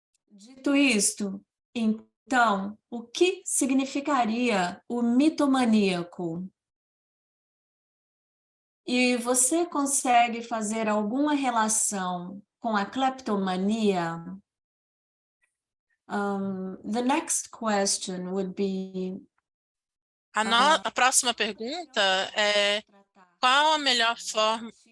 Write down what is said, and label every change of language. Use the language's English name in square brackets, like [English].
[Portuguese] dito isto, então, o que significaria o mitomaníaco? E você consegue fazer alguma relação com a cleptomania? [English] The next question would be... [Portuguese] a próxima pergunta é: qual a melhor forma?